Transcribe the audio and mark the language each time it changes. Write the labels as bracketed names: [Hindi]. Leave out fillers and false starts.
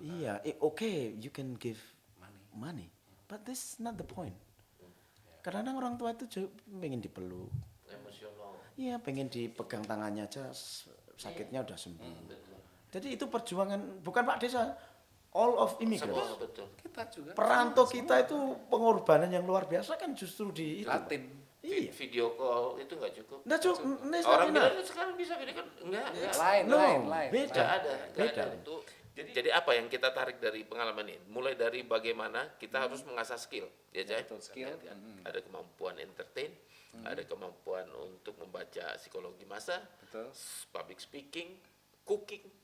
[Indonesian] Iya, [English] okay, you can give money, but this not the point. [Indonesian] Kadang-kadang orang tua itu pengen dipeluk. Emosional. Iya, pengen dipegang tangannya aja, sakitnya udah sembuh. Jadi itu perjuangan, bukan Pak Desa, [English] all of immigrants. [Indonesian] Betul. Kita juga. Perantau kita itu pengorbanan yang luar biasa kan justru di itu. Latin. Iya. Video call itu nggak cukup. Nggak cukup. Orang bilang sekarang bisa video kan enggak. Lain. Beda. Nggak ada untuk. Jadi apa yang kita tarik dari pengalaman ini? Mulai dari bagaimana kita harus mengasah skill, ya Cai? Betul, skill. Kan? Ada kemampuan entertain, ada kemampuan untuk membaca psikologi massa, Betul. [English] public speaking, cooking.